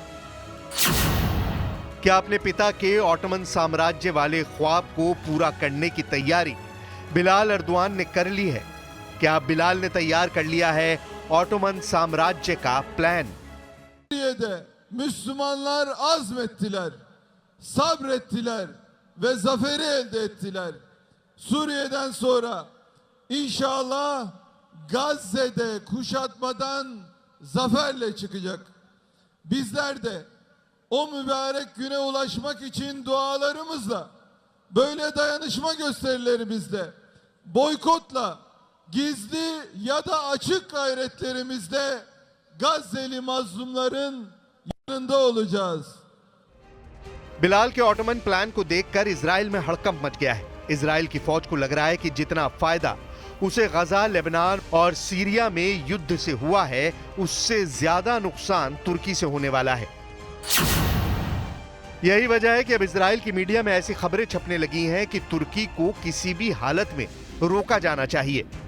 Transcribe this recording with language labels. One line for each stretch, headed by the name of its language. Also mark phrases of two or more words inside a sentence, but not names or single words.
Hindi: क्या अपने पिता के ऑटोमन साम्राज्य वाले ख्वाब को पूरा करने की तैयारी बिलाल अर्दोआन ने कर ली है? क्या बिलाल ने तैयार कर लिया है ऑटोमन साम्राज्य का प्लान?
Turkish: Suriye'de Müslümanlar azmettiler, sabrettiler ve zaferi elde ettiler. Suriye'den sonra inşallah Gazze'de kuşatmadan zaferle çıkacak. Bizler de o mübarek güne ulaşmak için dualarımızla, böyle dayanışma gösterilerimizle, boykotla, gizli ya da açık gayretlerimizde Gazze'li mazlumların yanında olacağız.
Hindi: बिलाल के ऑटोमन प्लान को देखकर इजराइल में हड़कंप मच गया है। इजराइल की फौज को लग रहा है कि जितना फायदा उसे गजा, लेबनान और सीरिया में युद्ध से हुआ है, उससे ज्यादा नुकसान तुर्की से होने वाला है। यही वजह है कि अब इजराइल की मीडिया में ऐसी खबरें छपने लगी हैं कि तुर्की को किसी भी हालत में रोका जाना चाहिए।